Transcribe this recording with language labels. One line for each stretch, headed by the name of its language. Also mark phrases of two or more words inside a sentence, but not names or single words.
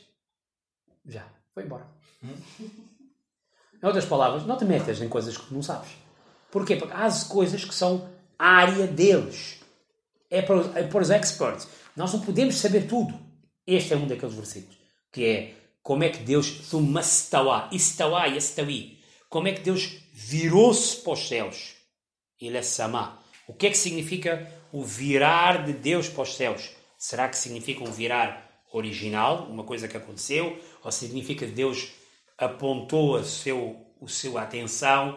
Portuguese: Já. Foi embora. Em outras palavras, não te metas em coisas que não sabes. Porquê? Porque há coisas que são a área deles. É para os experts. Nós não podemos saber tudo. Este é um daqueles versículos. Que é, como é que Deus...
Arabic: ثم استوى، استوى، يستوي.
Portuguese: Como é que Deus virou-se para os céus? Ele é sama. O que é que significa o virar de Deus para os céus? Será que significa um virar original, uma coisa que aconteceu? Ou significa que Deus apontou a sua atenção?